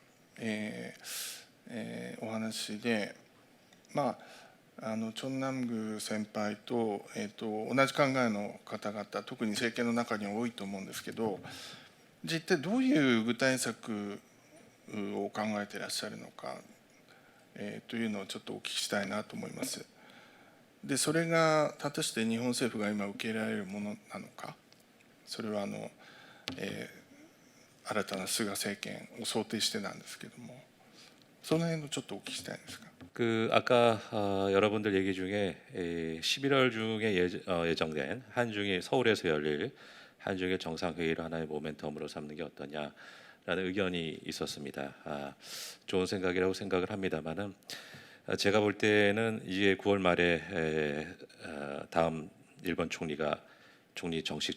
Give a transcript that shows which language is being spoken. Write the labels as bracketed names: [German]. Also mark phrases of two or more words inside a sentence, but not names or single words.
[Japanese] お話で、チョンナムグ先輩と、同じ考えの方々、特に政権の中には多いと思うんですけど、実際どういう具体策を考えていらっしゃるのか、というのをちょっとお聞きしたいなと思います。で、それが果たして日本政府が今受け入れられるものなのか、それは新たな菅政権を想定してなんですけども、その辺のちょっとお聞きしたいんですが。 [Korean] 아까 여러분들 얘기 중에 11월 중에 예정된 한중일 서울에서 열릴 한중일 정상회의를 하나의 모멘텀으로 삼는 게 어떠냐라는 의견이 있었습니다. 좋은 생각이라고 생각을 합니다만은 제가 볼 때는 이제 9월 말에 다음 일본 총리가 총리 정식